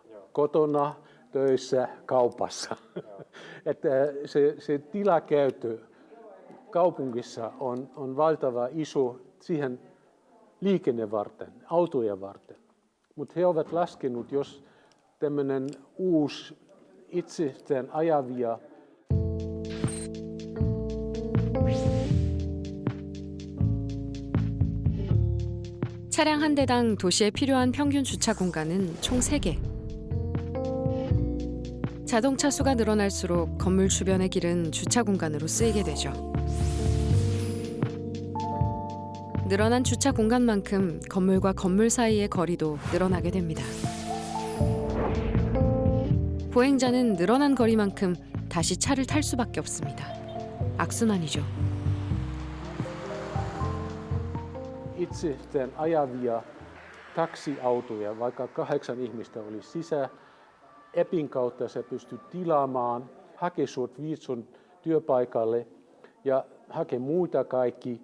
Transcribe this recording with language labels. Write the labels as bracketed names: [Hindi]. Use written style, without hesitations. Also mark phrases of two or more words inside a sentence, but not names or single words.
[Finnish] Kotona, töissä, kaupassa. Että se tilakäyttö kaupungissa on valtava iso siihen liikenne varten, autoja varten. Mutta he ovat laskenut, jos tämmöinen uusi itsestään ajavia [Korean] 차량 한 대당 도시에 필요한 평균 주차 공간은 총 3개. 자동차 수가 늘어날수록 건물 주변의 길은 주차 공간으로 쓰이게 되죠. 늘어난 주차 공간만큼 건물과 건물 사이의 거리도 늘어나게 됩니다. 보행자는 늘어난 거리만큼 다시 차를 탈 수밖에 없습니다. 악순환이죠. [Finnish] itsestään ajavia taksiautoja, vaikka 8 ihmistä oli sisään. Appin kautta sä pystyt tilaamaan, hakee sut sun työpaikalle ja hakee muita kaikki.